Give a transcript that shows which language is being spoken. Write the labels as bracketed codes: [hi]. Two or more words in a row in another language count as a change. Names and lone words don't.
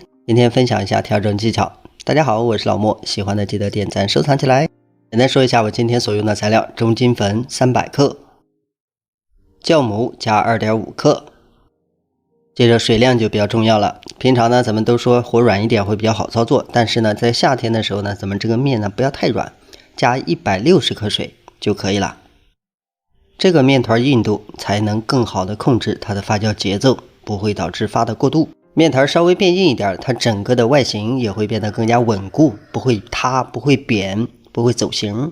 [zh] 今天分享一下調整技巧。大家好，我是老莫，喜歡的记得點讚收藏起來。简單說一下我今天所用的材料：中筋粉300克，酵母加2.5克。接着水量就比较重要了。平常呢，咱们都说和軟一點會比較好操作，但是呢，在夏天的時候呢，咱們這個面呢不要太軟，加160克水就可以了。這個麵團硬度才能更好的控制它的發酵節奏，不會導致發的過度。麵團稍微變硬一點，它整個的外形也會變得更加穩固，不會塌，不會扁，不會走形。